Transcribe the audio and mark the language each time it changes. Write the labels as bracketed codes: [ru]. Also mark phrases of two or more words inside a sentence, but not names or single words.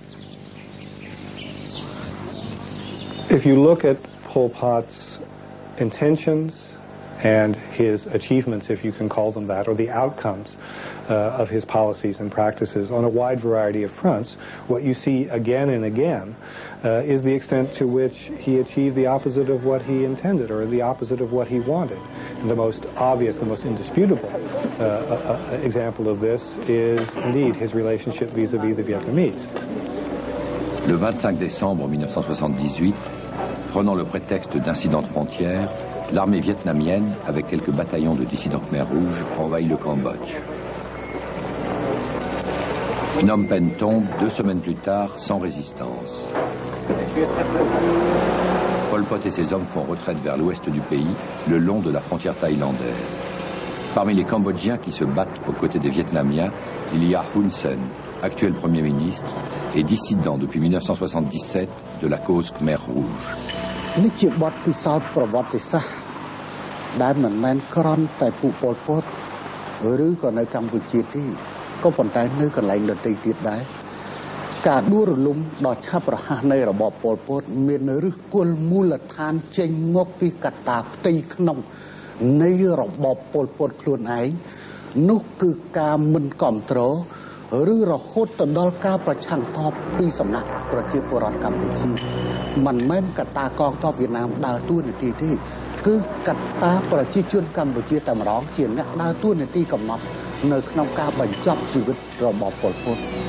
[en] If you look at Pol Pot's intentions and his achievements, if you can call them that, or the outcomes of his policies and practices on a wide variety of fronts, what you see again and again is the extent to which he achieved the opposite of what he intended, or the opposite of what he wanted. And the most obvious, the most indisputable example of this is indeed his relationship vis-à-vis the Vietnamese. [fr] Le 25 décembre 1978, prenant le prétexte d'incidents de frontières, l'armée vietnamienne, avec quelques bataillons de dissidents Khmer Rouge, envahit le Cambodge. Phnom Penh tombe 2 semaines plus tard sans résistance. Pol Pot et ses hommes font retraite vers l'ouest du pays, le long de la frontière thaïlandaise. Parmi les Cambodgiens qui se battent aux côtés des Vietnamiens, il y a Hun Sen, actuel Premier ministre et dissident depuis 1977 de la cause Khmer Rouge. [km] នេះជាបទពិសោធន៍ប្រវត្តិសាស្ត្រដែលមិនមែនគ្រាន់តែពួកប៉ុលពតឬក៏នៅកម្ពុជាទេក៏ប៉ុន្តែនៅកន្លែងដទៃទៀតដែរការ ដួលរលំដ៏ឆាប់រហ័សនៃរបបប៉ុលពតមានឫសគល់មូលដ្ឋានចេញមកពីកត្តាផ្ទៃក្នុងនៃរបបប៉ុលពតខ្លួនឯងនោះគឺការមិនគ្រប់គ្រងឬរហូតទៅដល់ការប្រឆាំងតបពីសំណាក់ប្រជាពលរដ្ឋកម្ពុជាមិនមែនកត្តាកងទ័ពវៀតណាមដើរតួនាទីទេគឺកត្តាប្រជាជនកម្ពុជាតែម្ដងជាអ្នកដើរតួនាទីកំណត់នៅក្នុងការបញ្ចប់ជីវិតរបបប៉ុលពត